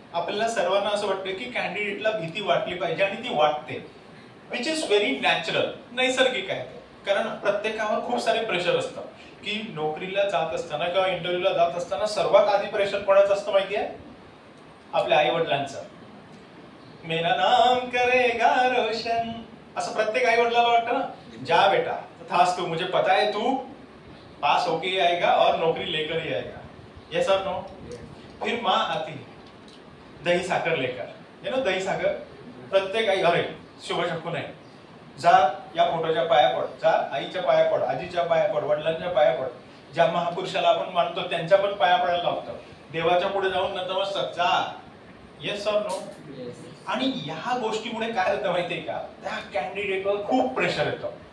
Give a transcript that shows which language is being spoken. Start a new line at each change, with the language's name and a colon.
Marathi: आपल्याला सर्वांना असं वाटतं की कॅन्डिडेटला भीती वाटली पाहिजे आणि ती वाटते,
English: which is very natural,
Marathi: नैसर्गिक आहे. कारण प्रत्येकावर खूप सारे प्रेशर असतं की नोकरीला जात असताना किंवा इंटरव्ह्यूला जात असताना सर्वात आधी प्रेशर कोणाचं असतं माहिती आहे? आपल्या आई वडिलांचं.
Hindi: मेरा नाम करेगा रोशन,
Marathi: असं प्रत्येक आई वडिलाला वाटतं ना.
Hindi: जा बेटा तथास्तु, मुझे पता है तू पास होके ही आएगा और नौकरी लेकर ही आएगा.
English: yes
Hindi: और नो? फिर माँ आती है दही साखर लेकर.
English: You know दही साखर.
Marathi: प्रत्येक आई, अरे शुभ शकून आहे, जा या फोटोच्या पाया पड, जा आईच्या पाया पड, आजीच्या पाया पड, वडिलांच्या पाया पड. ज्या महापुरुषाला आपण मानतो त्यांच्या पण पाया पडायला लावतो. देवाच्या पुढे जाऊन नतमस्तक जा.
English: yes
Hindi: और
Marathi: नो? आणि या गोष्टीमुळे काय होतं माहितीये का, त्या कॅन्डिडेटवर खूप प्रेशर येतं.